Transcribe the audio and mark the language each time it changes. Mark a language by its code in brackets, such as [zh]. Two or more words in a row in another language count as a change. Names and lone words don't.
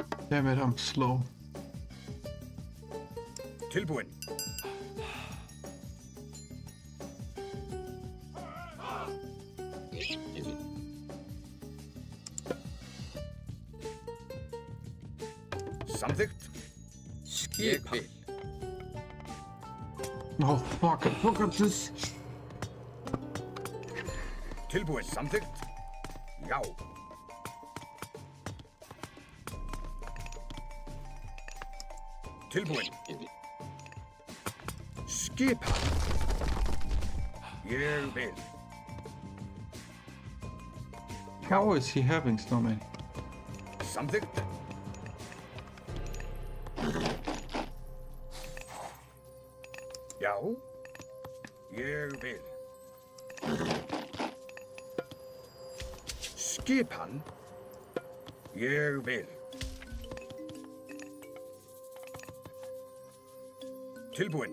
[en] Damn it, I'm slow. [is] Tilbúinn. Samþykkt. Ég vil. [en] Oh, fuck it. Look at this. [is] Tilbúinn. Samþykkt. Já. Tilbúinn. Skipa. Ég vil. [en] How is he having so many? [is] Samþykkt. Já. Ég vil. Skipan. Ég vil. Tilbúinn.